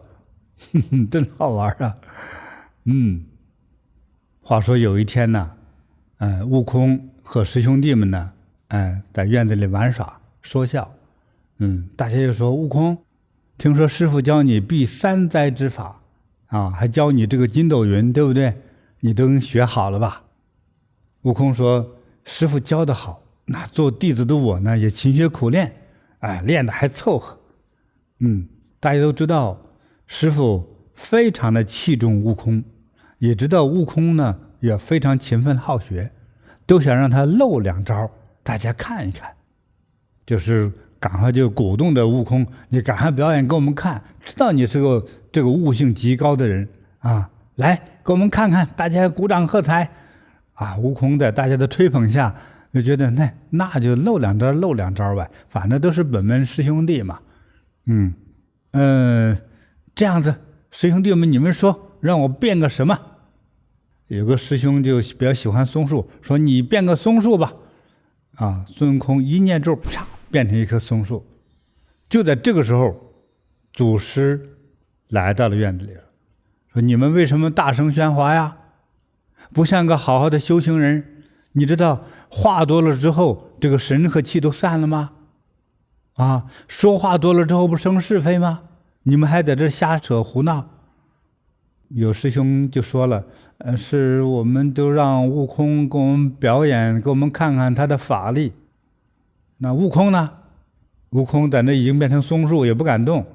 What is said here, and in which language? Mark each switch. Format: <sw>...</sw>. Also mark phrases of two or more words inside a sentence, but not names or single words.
<zh>真好玩話說有一天呢，悟空和師兄弟們呢在院子裡玩耍說笑大家就說悟空，聽說師父教你避三災之法啊，還教你這個筋斗雲，對不對？你都學好了吧？悟空說，師父教得好，那做弟子的我呢也勤學苦練，練得還湊合。大家都知道師父非常的器重悟空，也知道悟空呢也非常勤奮好學，都想讓他露两招，大家看一看，就是趕快就鼓動着悟空，你趕快表演給我們看，知道你是个这个悟性極高的人啊，來給我們看看，大家鼓掌喝彩啊！悟空在大家的吹捧下就覺得那就露兩招吧，反正都是本門師兄弟嘛。這樣子，師兄弟們，你們說讓我變個什麼？有個師兄就比較喜歡松樹，說你變個松樹吧。孫悟空一念咒，啪，變成一棵松樹。就在這個時候，祖師來到了院子裡了，說你們為什麼大聲喧嘩呀？不像個好好的修行人，你知道話多了之後，這個神和氣都散了嗎？說話多了之後不生是非嗎？你們還在這瞎扯胡鬧。有師兄就說了，是我們都讓悟空給我們表演，給我們看看他的法力。那悟空呢？悟空在那已經變成松樹，也不敢動。</zh>